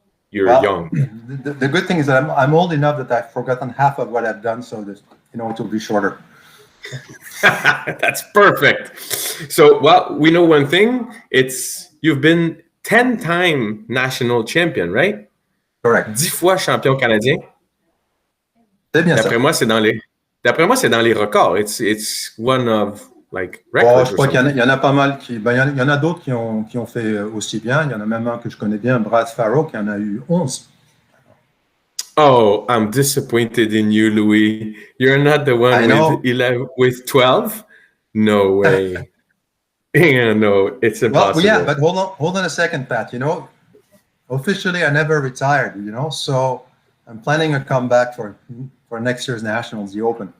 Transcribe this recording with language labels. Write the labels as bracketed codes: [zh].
[en] You're young. The good thing is that I'm old enough that I've forgotten half of what I've done. So that, you know, it will be shorter. That's perfect. So, well, we know one thing. It's you've been 10-time national champion, right? Correct. [fr] 10 fois champion canadien. C'est bien D'après ça. moi, c'est dans les records. [en] It's one of like records. [fr] Je crois qu'il y en a pas mal qui. Ben, il y en a d'autres qui ont fait aussi bien. Il y en a même un que je connais bien, Brad Farrow, qui en a eu 11. [en] Oh, I'm disappointed in you, Louis. You're not the one with 12? No way. Yeah, no, it's impossible. Well, yeah, but hold on a second, Pat. You know, officially I never retired, you know, so I'm planning a comeback for next year's Nationals, the Open.